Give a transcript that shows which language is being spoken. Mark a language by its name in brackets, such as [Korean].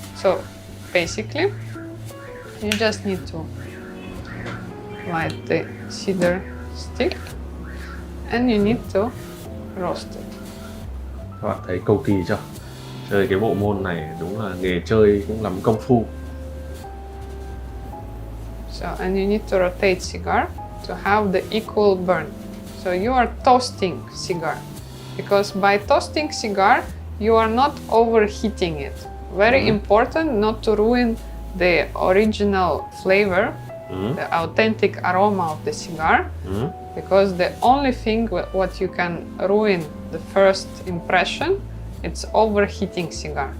[English] So basically, you just need to light the cedar stick, and you need to roast it. [Vietnamese] Các bạn thấy cầu kỳ chưa? Chơi cái bộ môn này đúng là nghề chơi cũng lắm công phu. [English] So, and you need to rotate cigar to have the equal burn. So you are toasting cigar, because by toasting cigar, you are not overheating it. Very important not to ruin the original flavor, the authentic aroma of the cigar, because the only thing what you can ruin the first impression, it's overheating cigar.